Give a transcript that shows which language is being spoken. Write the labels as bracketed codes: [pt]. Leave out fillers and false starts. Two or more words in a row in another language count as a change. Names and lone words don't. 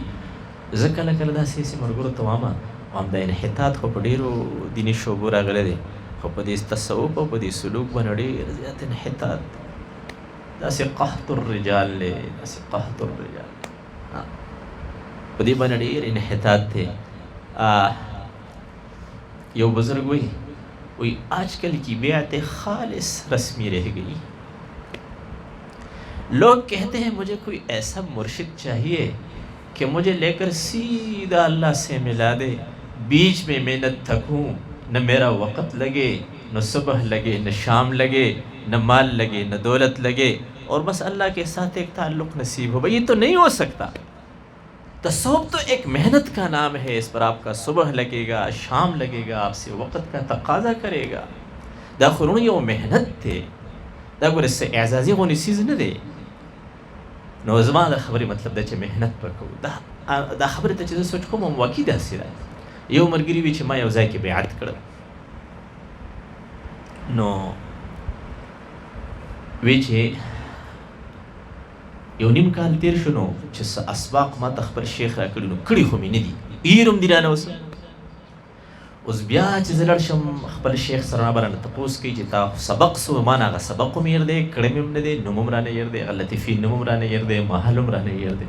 [ps] زه کله کله داسې ملګرو ته وایم دا انحطاط خو په ډېرو دیني شعبو راغلی دی، خو په دې تصوف او په دې سلوک باندې ډېر زیات انحطاط دی. داسې قحط الرجال دی، داسې قحط الرجال په دې باندې ډېر انحطاط دی. یو بزرگ وی [ur] آج کل کی بیعت خالص رسمی رہ گئی. لوگ کہتے ہیں مجھے کوئی ایسا مرشد چاہیے کہ مجھے لے کر سیدھا اللہ سے ملا دے، بیچ میں میں نہ تھکوں، نہ میرا وقت لگے، نہ صبح لگے، نہ شام لگے، نہ مال لگے، نہ دولت لگے، اور بس اللہ کے ساتھ ایک تعلق نصیب ہو. بھائی یہ تو نہیں ہو سکتا. تصوف تو ایک محنت کا نام ہے، اس پر آپ کا صبح لگے گا، شام لگے گا، آپ سے وقت کا تقاضا کرے گا. [ps] دا خورونه یو محنت دی، دا ګوره څه اعزازي غونې څیز نه دی. نو زما د خبرې مطلب دی چې محنت به کوو. دا خبرې ته چې زه سوچ کوم واقعي داسې ده. یو ملګري وي چې ما یو ځای کې بیعت کړم، نو وی چې یو نیم کال تیر شو، نو چې څه اسباق ما ته خپل شیخ را کړي، نو کړي خو مې نه دي، هیر هم دي رانه اوس بیا چې زه لاړ شم خپل شیخ سره رابرانه تپوس کوي چې تا سبق څه ما نه هغه سبق هم هیر دی، کړی مې هم نه دی، نوم هم رانه هیر دی، هغه لطیفي نوم هم رانه هیر دی، محل هم رانه هیر دی.